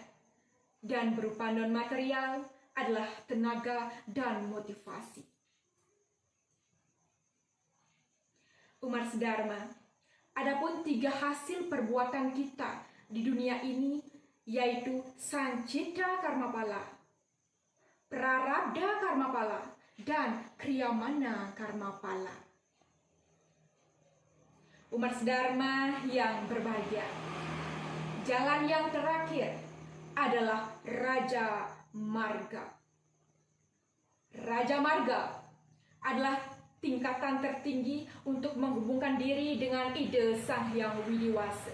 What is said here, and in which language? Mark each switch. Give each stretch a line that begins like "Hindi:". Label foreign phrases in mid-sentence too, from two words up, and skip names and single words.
Indonesian: Dan berupa non-material adalah tenaga dan motivasi. Umat sedharma, adapun 3 hasil perbuatan kita di dunia ini, yaitu Sancita Karmapala, Prarabdha Karmapala, dan Kriyamana Karmapala. Umat sedharma yang berbahagia, jalan yang terakhir adalah Raja Marga. Raja Marga adalah tingkatan tertinggi untuk menghubungkan diri dengan ide Sang Hyang Widiwasa.